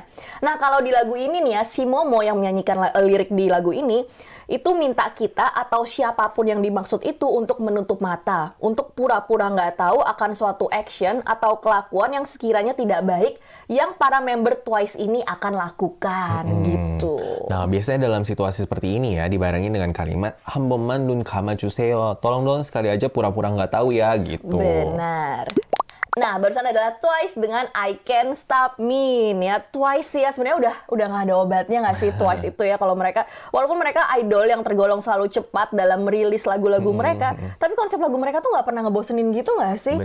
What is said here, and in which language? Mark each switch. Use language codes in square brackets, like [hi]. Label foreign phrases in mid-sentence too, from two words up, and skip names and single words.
[id] Nah, kalau di lagu ini nih ya, si Momo yang menyanyikan lirik di lagu ini itu minta kita atau siapapun yang dimaksud itu untuk menutup mata, untuk pura-pura nggak tahu akan suatu action atau kelakuan yang sekiranya tidak baik yang para member Twice ini akan lakukan gitu. Nah, biasanya dalam situasi seperti ini ya, dibarengin dengan kalimat [ko] 한번만 눈 감아주세요. [id] Tolong dong sekali aja pura-pura nggak tahu ya gitu. Benar. Nah, barusan adalah Twice dengan I Can't Stop Me. Ya, Twice ya sebenarnya udah nggak ada obatnya nggak sih Twice itu ya, kalau mereka walaupun mereka idol yang tergolong selalu cepat dalam merilis lagu-lagu mereka, tapi konsep lagu mereka tuh nggak pernah ngebosenin gitu nggak sih?